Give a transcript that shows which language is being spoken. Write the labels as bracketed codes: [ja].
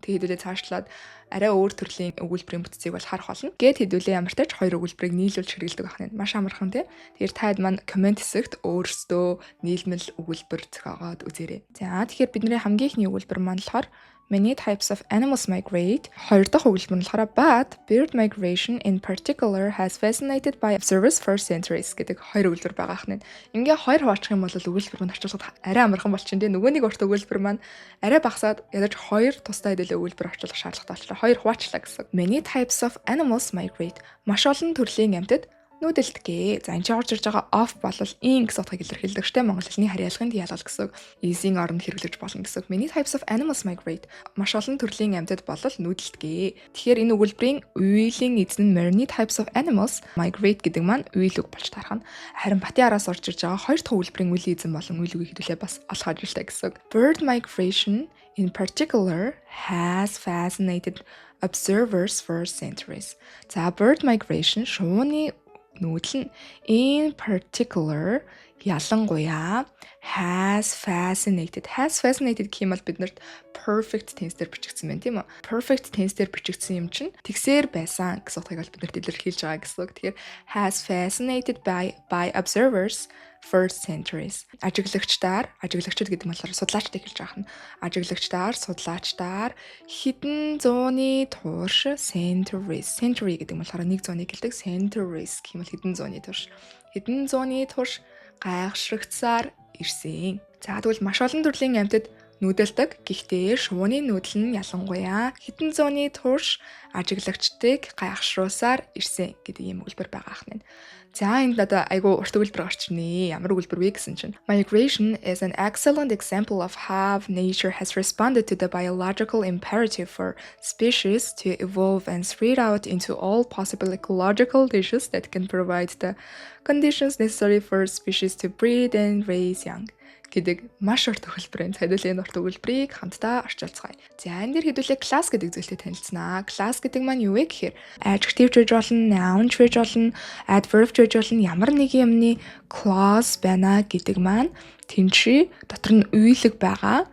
[mn] Тэгээд хэдүүлээ цаашлаад арай өөр төрлийн өгүүлбэрийн бүтцийг бол харах болно. Гэт хэдүүлээ ямар ч тач хоёр өгүүлбэрийг нийлүүлж хэрэглэдэг байна. Маш амархан тий. Тэгэхээр таад маань комент хэсэгт өөрсдөө нийлмэл өгүүлбэр зохиогоод үзээрэй. За тэгэхээр бидний хамгийн ихний өгүүлбэр маань болохоор many types of animals migrate. [en] Хоёр дахь өгүүлбэр нь болохоор but bird migration in particular has fascinated by observers for centuries гэдэг хоёр өгүүлбэр байгаа хэрнээ. [mn] Ингээ хоёр хуваалцах юм бол өгүүлбэр маань орчуулахад арай амархан болчихно дээ. Нөгөө нэг урт өгүүлбэр маань арай багасаад ядаж хоёр тусдаа хэдүүлээ өгүүлбэр орчуулах шаардлагатай болчихлоо. Хоёр хуваачлаа гэсэн. [en] Many types of animals migrate. [mn] Маш олон төрлийн амьтад нүүдэлтгээ. За энэ ч орж ирж байгаа off бол in гэсэн утгыг илэрхийлдэг штэ монгол хэлний харьяалгын ялгал гэсэн. Is-ийн оронд хэрэглэж болно гэсэн. [en] Many types of animals migrate. [mn] Маш олон төрлийн амьтад бол нүүдэлтгээ. Тэгэхээр энэ өгүүлбэрийн үйлийн эзэн нь many types of animals migrate гэдэг маань үйл үг болж тарах нь. Харин батын араас орж ирж байгаа хоёр дахь өгүүлбэрийн үйлийн эзэн болон үйл үгийг хэдүүлээ бас олох ажилтай гэсэн. [en] Bird migration in particular has fascinated observers for centuries. [mn] За bird migration шувууны нүүдэл нь in particular ялангуяа has fascinated гэх юм бол биднэрт perfect tense дээр бичигдсэн байна тийм үү? Perfect tense дээр бичигдсэн юм чинь тэгсээр байсан гэсэн утгыг бол биднэрт илэрхийлж байгаа гэсэн үг. [en] Тэгэхээр has fascinated by observers for centuries. [mn] Ажиглагчид гэдэг нь болохоор судлаачдыг хэлж байгаа нь. Судлаачдаар хэдэн зууны турш century гэдэг нь болохоор 100-ыг хэлдэг. Centuries гэх юм бол хэдэн зууны турш гайхшрагцсаар ирсэн. За тэгвэл маш олон төрлийн амьтад нүүдэлдэг. Гэхдээ шувууны нүүдэл нь ялангуяа хэдэн зууны турш ажиглагчдыг гайхшруулсаар ирсэн гэдэг ийм өгүүлбэр байгаа хэрнээ. За энд надад айгу урт өгүүлбэр гарчнэ. [en] Ямар өгүүлбэр вэ гэсэн чинь migration is an excellent example of how nature has responded to the biological imperative for species to evolve and spread out into all possible ecological niches that can provide the conditions necessary for species to breed and raise young гэдэг маш урт өгүүлбэр. [mn] Хэдүүлээ энэ урт өгүүлбэрийг хамтдаа орчуулцгаая. За энэ дэр хэдүүлээ class гэдэг зүйлтэй танилцсанаа. Class гэдэг маань юу вэ гэхээр adjective ч байж болно, noun ч байж болно, adverb ч байж болно, ямар нэг юмны clause байна гэдэг маань тэнцээ дотор нь үеилэг байгаа.